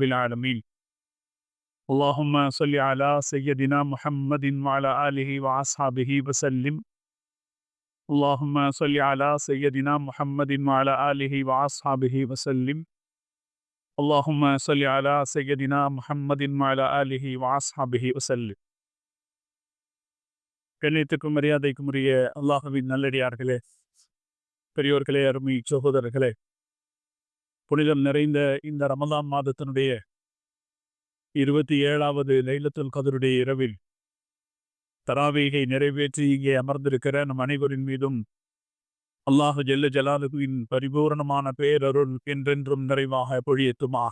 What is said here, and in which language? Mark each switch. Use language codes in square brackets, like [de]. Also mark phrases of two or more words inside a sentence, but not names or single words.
[ar] العالمين اللهم صل على سيدنا محمد وعلى آله وأصحابه وسلم اللهم صل على سيدنا محمد وعلى آله وأصحابه وسلم اللهم صل على سيدنا محمد وعلى آله وأصحابه وسلم [ta] கண்ணியத்துக்கும் மரியாதைக்கும் உரிய அல்லாஹ்வின் நல்லடியார்களே, பெரியோர்களே, அருமை சகோதரர்களே, புனிதம் நிறைந்த இந்த ரமலான் மாதத்தினுடைய 27வது லைலத்துல் கத்ருடைய இரவில் தராவீகை நிறைவேற்றி இங்கே அமர்ந்திருக்கிற நம் அனைவரின் மீதும் [ar] الله جل جلاله [ta] பரிபூரணமான பேரருள் என்றென்றும் நிறைவாக பொழியத்துமாக.